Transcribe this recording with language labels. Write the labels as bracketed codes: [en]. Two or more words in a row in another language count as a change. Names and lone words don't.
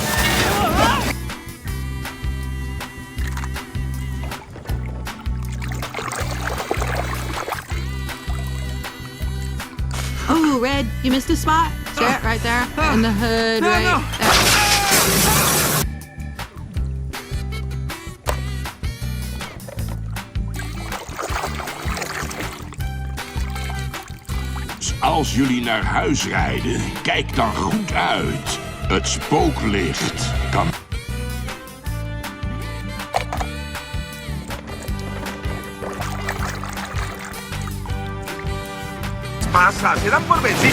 [en] Oh, Red, you missed a spot. Start right there. In the hood, right there. [nl] Als jullie naar huis rijden, kijk dan goed uit. Het spooklicht kan... [es] Pasa, se dan por vencidos.